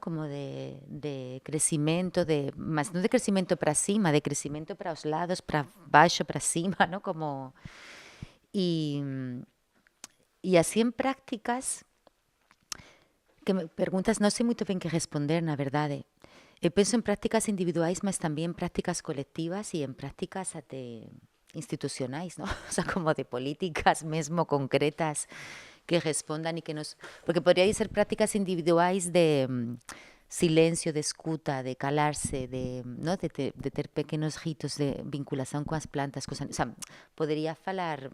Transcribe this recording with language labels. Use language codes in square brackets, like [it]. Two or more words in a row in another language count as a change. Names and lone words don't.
[gl] Como de crecimento, mas non de crecimento para cima, de crecimento para os lados, para baixo, para cima, ¿no? Como... E así en prácticas que me perguntas, non sei moito ben que responder, na verdade. [pt] Eu penso em práticas individuais, mas também em práticas coletivas e em práticas até institucionais, ¿no? [gl] O sea, como de políticas mesmo concretas que respondan y que nos... Porque podría ser prácticas individuais de silencio, de escuta, de calarse, ¿no? de ter pequenos ritos de vinculación coas plantas, o sea, podería falar...